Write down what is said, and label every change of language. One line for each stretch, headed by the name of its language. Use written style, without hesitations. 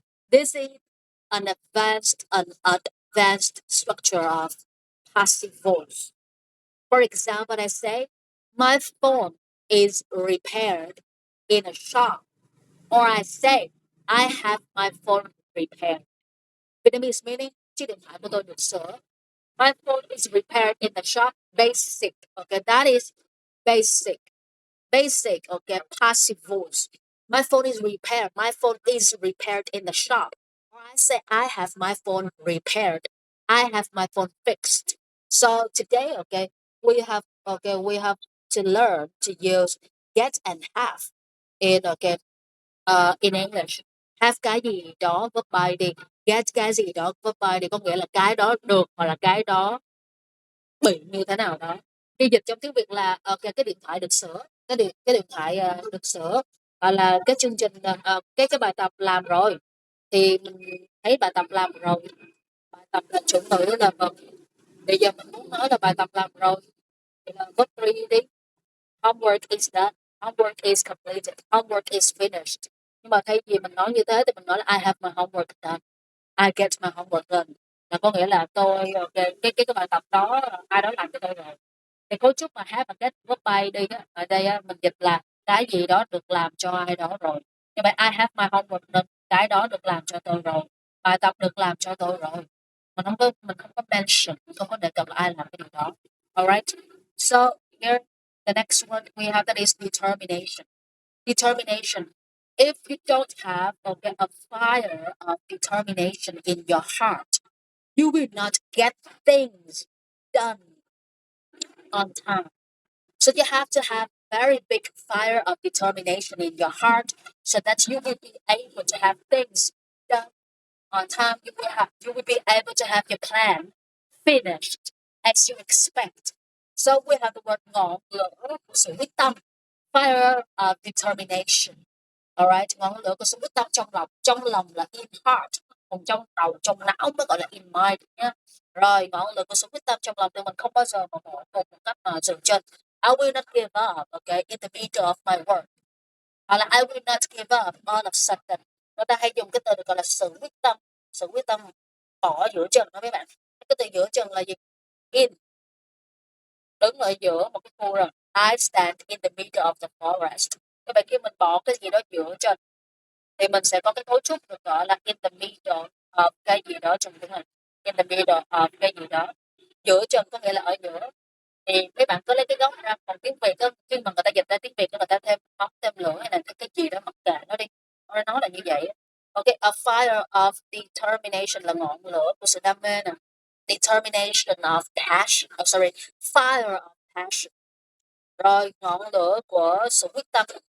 English: This is an advanced structure of passive voice. For example, I say, my phone is repaired in a shop. Or I say, I have my phone repaired. Vietnamese meaning,
Vietnamese: chiếc điện thoại của tôi được sửa.
English: My phone is repaired in the shop. Basic. Okay, that is basic. Basic, okay, passive voice. My phone is repaired. My phone is repaired in the shop. Or I say, I have my phone repaired. I have my phone fixed. So today, we have to learn to use get and have in in English.
Vietnamese: Have cái gì đó verb by đi, get cái gì đó verb by đi, có nghĩa là cái đó được hoặc là cái đó bị như thế nào đó. Khi dịch trong tiếng Việt là cái điện thoại được sửa, cái điện thoại được sửa, hoặc là cái chương trình cái bài tập làm rồi, thì mình thấy bài tập làm rồi, bài tập là chủ ngữ là verb. Bây giờ mình muốn nói là bài tập làm rồi thì là verb 3 đi.
English: Homework is done, homework is completed, homework is finished.
Vietnamese: Nhưng mà thay vì mình nói như thế thì mình nói là
English: I have my homework done,
Vietnamese: I get my homework done, là có nghĩa là tôi cái bài tập đó ai đó làm cho tôi rồi. Thì cấu trúc mà have và get verb by đi á, ở đây á, mình dịch là cái gì đó được làm cho ai đó rồi. Như vậy
English: I have my homework done,
Vietnamese: cái đó được làm cho tôi rồi, bài tập được làm cho tôi rồi. Mình không có mention, mình không có đề cập là ai làm cái điều đó.
English: Alright. So here the next word we have, that is determination. Determination. If you don't have a fire of determination in your heart, you will not get things done on time. So you have to have very big fire of determination in your heart so that you will be able to have things done on time. You will be able to have your plan finished as you expect. So we have the word
Vietnamese: ngọn lửa của sự quyết tâm,
English: fire of determination.
Vietnamese: Alright, ngọn lửa của sự quyết tâm trong lòng là
English: in heart,
Vietnamese: còn trong đầu, trong não mới gọi là
English: in mind
Vietnamese: nhé. Rồi, ngọn lửa của sự quyết tâm trong lòng thì mình không bao giờ mà bỏ cuộc một cách mà dừng chân.
English: I will not give up, okay, in the middle of my work.
Vietnamese: Hoặc là
English: I will not give up all of sudden.
Vietnamese: Người ta hay dùng cái từ được gọi là sự quyết tâm bỏ giữa chừng đó mấy bạn. Cái từ giữa chừng là gì? In, đứng ở giữa một cái khu rừng.
English: I stand in the middle of the forest.
Vietnamese: Như vậy khi mình bỏ cái gì đó giữa chừng thì mình sẽ có cái cấu trúc được gọi là
English: in the middle of
Vietnamese: cái gì đó trong tiếng Anh.
English: In the middle of
Vietnamese: cái gì đó. Giữa chừng có nghĩa là ở giữa. Thì mấy bạn có lấy cái gốc ra, còn tiếng Việt đó, khi mà người ta dịch ra tiếng Việt người ta thêm bóng thêm lửa hay là cái gì đó mặc kệ nó đi, nó là như vậy.
English: Ok, a fire of determination
Vietnamese: là ngọn lửa của sự đam mê nè.
English: Determination of passion, sorry, fire of passion.
Vietnamese: Rồi ngọn lửa của sự quyết tâm.